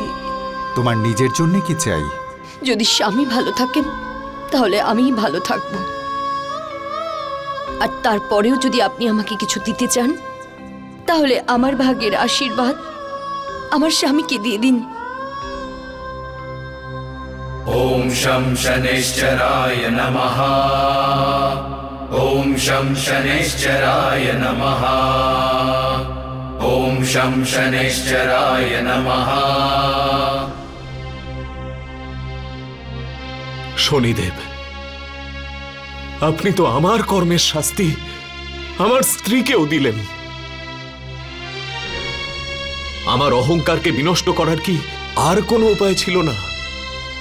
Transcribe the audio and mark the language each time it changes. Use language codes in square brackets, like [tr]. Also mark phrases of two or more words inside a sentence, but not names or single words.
[bn] তোমার নিজের জন্য কি চাই? যদি স্বামী ভালো থাকেন তাহলে আমিই ভালো থাকব, আর তারপরেও যদি আপনি আমাকে কিছু দিতে চান তাহলে আমার ভাগ্যের আশীর্বাদ আমার স্বামীকে দিয়ে দিন। [sa] ॐ शं शनैश्चराय नमः। ॐ शं शनैश्चराय नमः। ॐ शं शनैश्चराय नमः। [bn] শনিদেব, আপনি তো আমার কর্মের শাস্তি আমার স্ত্রীকেও দিলেন। আমার অহংকারকে বিনষ্ট করার কি আর কোনো উপায় ছিল না?